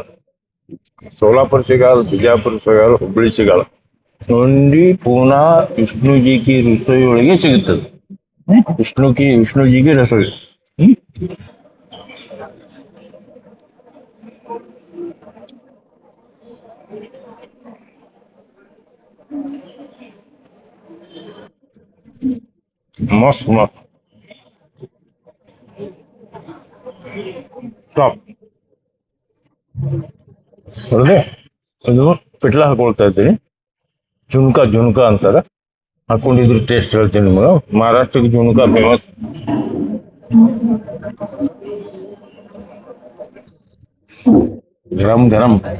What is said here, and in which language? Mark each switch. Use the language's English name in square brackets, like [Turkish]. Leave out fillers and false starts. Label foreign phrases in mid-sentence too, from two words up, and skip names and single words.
[Kannada] ಸೋಲಾಪುರ ಸಿಗಾಲ, ಬಿಜಾಪುರ ಸಿಗಾಲ, ಹುಬಲಿ ಸಿಗಾಲ. ओनली पूना विष्णुजी की रसोई ಒಳಗೆ ಸಿಗುತ್ತದೆ. विष्णुजी की रसोई. मस्त मस्त टॉप. ಅದೇ ಇದು ಪಿಟ್ಲ ಹಾಕೊಳ್ತಾ ಇದ್ದೀನಿ. ಜುನ್ಕ ಜುನ್ಕ ಅಂತಾರೆ. ಹಾಕೊಂಡಿದ್ರು ಟೇಸ್ಟ್ ಹೇಳ್ತೀನಿ ನಿಮಗೆ. ಮಹಾರಾಷ್ಟ್ರಕ್ಕೆ ಜುನ್ಕ ಫೇಮಸ್. ಗರಂ ಗರಂ.